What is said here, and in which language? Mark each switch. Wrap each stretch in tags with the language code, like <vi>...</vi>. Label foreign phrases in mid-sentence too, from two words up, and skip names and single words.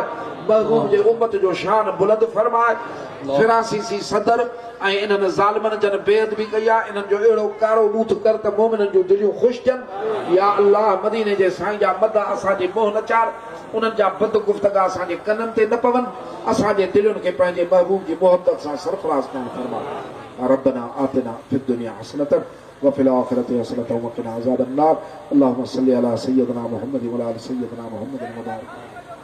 <sd>महबूब जे उम्मत जो शान बुलंद फरमाए। फिरासीसी सदर ऐं इन्हनि ज़ालिमनि जन बेअद बि कई आहे, इन्हनि जो अहिड़ो कारो ॿूथ कर त मोमिननि जूं दिलियूं ख़ुशि थियनि। या अल्लाह मदीने जे साईं जा मद असांजे मोह न चाढ़, उन्हनि जा बद गुफ़्तगा असांजे कननि ते न पवनि। असांजे दिलुनि खे पंहिंजे महबूब जी मोहबत सां सरफराज़ करणु फरमाए।</sd> <ar>ربنا آتنا في الدنيا حسنة وفي الآخرة حسنة وقنا عذاب النار. اللهم صل على سيدنا محمد وعلى آل سيدنا محمد وبارك</ar>